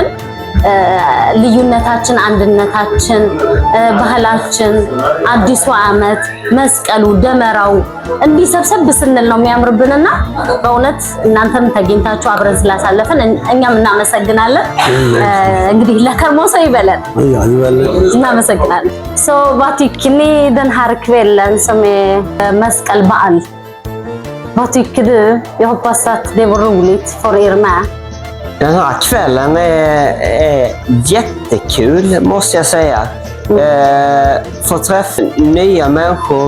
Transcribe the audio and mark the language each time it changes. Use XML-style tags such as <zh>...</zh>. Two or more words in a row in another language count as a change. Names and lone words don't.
<am>ልዩነታችን፣ አንድነታችን፣ ባህላችን፣ አዲሱ ዓመት፣ መስቀሉ፣ ደመራው እንዲሰብሰብ ስንል ነው የሚያምርብንና በእውነት እናንተም ተገኝታችሁ አብረን ስላሳለፍን እኛም እናመሰግናለን። እንግዲህ ለከርሞ ሰው ይበለን። እናመሰግናለን። ሶ</am> <sv>vad tycker ni den här kvällen som är መስቀል Vad tycker du? Jag hoppas att det var roligt för er med. Den här kvällen är jättekul måste jag säga. Få träffa nya människor.</sv>